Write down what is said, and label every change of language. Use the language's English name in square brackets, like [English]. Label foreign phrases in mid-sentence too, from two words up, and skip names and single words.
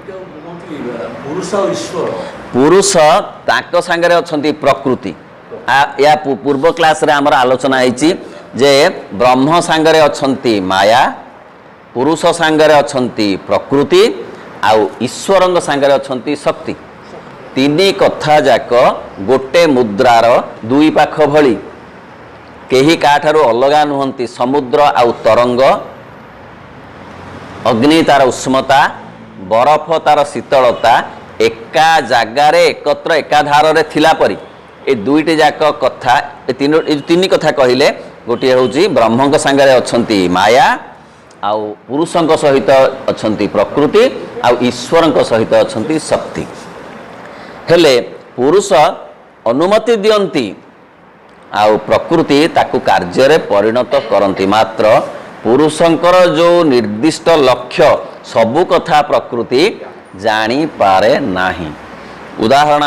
[Odia] ପୁରୁଷ ତାଙ୍କ ସାଙ୍ଗରେ ଅଛନ୍ତି ପ୍ରକୃତି ଆମ ପୂର୍ବ କ୍ଲାସ ରେ ଆମର ଆଲୋଚନା ହୋଇଛି ଯେ ବ୍ରହ୍ମ ସାଙ୍ଗରେ ଅଛନ୍ତି ମାୟା ପୁରୁଷ ସାଙ୍ଗରେ ଅଛନ୍ତି ପ୍ରକୃତି ଆଉ ଈଶ୍ୱରଙ୍କ ସାଙ୍ଗରେ ଅଛନ୍ତି ଶକ୍ତି ତିନି କଥା ଯାକ ଗୋଟେ ମୁଦ୍ରାର ଦୁଇ ପାଖ ଭଳି କେହି କାହାଠାରୁ ଅଲଗା ନୁହନ୍ତି ସମୁଦ୍ର ଆଉ ତରଙ୍ଗ ଅଗ୍ନି ତାର ଉଷ୍ମତା ବରଫ ତାର ଶୀତଳତା ଏକା ଜାଗାର ଏକତ୍ର ଏକାଧାର ରେ ଥିଲା ପରି ଏ ଦୁଇଟି ଯାକ କଥା ତିନି କଥା କହିଲେ ଗୋଟେ ହୁଁ ବ୍ରହ୍ମ ସାଙ୍ଗରେ ଅଛନ୍ତି ମାୟା ଆଉ ପୁରୁଷଙ୍କ ସହିତ ଅଛନ୍ତି ପ୍ରକୃତି ଆଉ ଈଶ୍ୱରଙ୍କ ସହିତ ଅଛନ୍ତି ଶକ୍ତି ହେଲେ ପୁରୁଷ ଅନୁମତି ଦିଅନ୍ତି ଆଉ ପ୍ରକୃତି ତାକୁ କାର୍ଯ୍ୟ ରେ ପରିଣତ କରନ୍ତି ମାତ୍ର ପୁରୁଷଙ୍କର ଯୋ ନିର୍ଦ୍ଦିଷ୍ଟ ଲକ୍ଷ୍ୟ ସବୁ କଥା ପ୍ରକୃତି ଜାଣି ପାରେ ନାହିଁ ଉଦାହରଣ